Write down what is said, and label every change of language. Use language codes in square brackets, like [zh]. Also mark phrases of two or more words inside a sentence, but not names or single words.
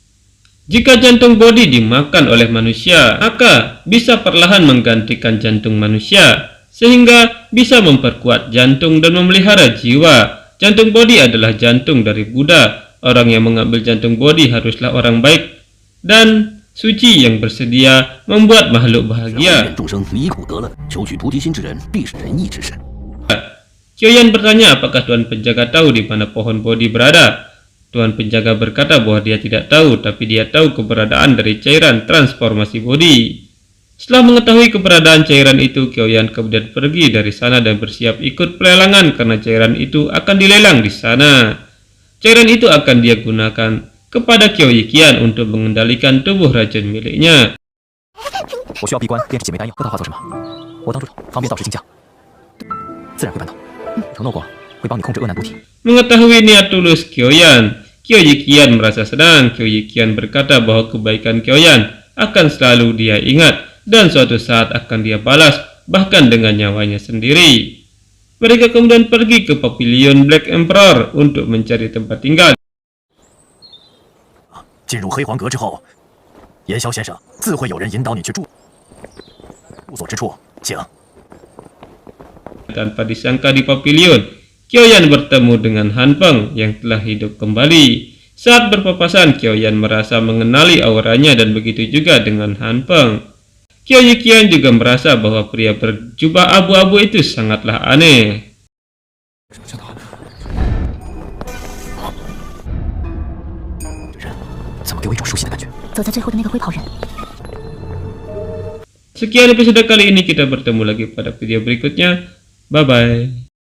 [id] Jika jantung body dimakan oleh manusia, maka bisa perlahan menggantikan jantung manusia, sehingga bisa memperkuat jantung dan memelihara jiwa. Jantung body adalah jantung dari Buddha. Orang yang mengambil jantung body haruslah orang baik dan suci yang bersedia membuat makhluk bahagia. [zh] 众生离苦得乐，求取菩提心之人，必是仁义之士。 [id] Qiuyan bertanya apakah tuan penjaga tahu di mana pohon body berada. Tuan penjaga berkata bahwa dia tidak tahu, tapi dia tahu keberadaan dari cairan transformasi body. Setelah mengetahui keberadaan cairan itu, Qiuyan kemudian pergi dari sana dan bersiap ikut pelelangan karena cairan itu akan dilelang di sana. Cairan itu akan dia gunakan kepada Qiu Yiqian untuk mengendalikan tubuh racun miliknya. [zh] 我需要闭关炼制姐妹丹药，要它化作什么？我当主方便到时行驾，自然会办到。承诺过会帮你控制恶难毒体。 [id] Mengetahui niat tulus Qiuyan, Qiu Yiqian merasa senang. Qiu Yiqian berkata bahwa kebaikan Qiuyan akan selalu dia ingat dan suatu saat akan dia balas, bahkan dengan nyawanya sendiri. Mereka kemudian pergi ke pavilion Black Emperor untuk mencari tempat tinggal. [zh] 进入黑黄阁之后，言萧先生自会有人引导你去住所之处，请。 [id] Tanpa disangka di pavilion, Qiaoyan bertemu dengan Han Peng yang telah hidup kembali. Saat berpapasan, Qiaoyan merasa mengenali auranya dan begitu juga dengan Han Peng. Qiao Yiqian juga merasa bahwa pria berjubah abu-abu itu sangatlah aneh. [zh] 怎么给我一种熟悉的感觉？走在最后的那个灰袍人。 [id] Sekian episode kali ini, kita bertemu lagi pada video berikutnya. Bye-bye.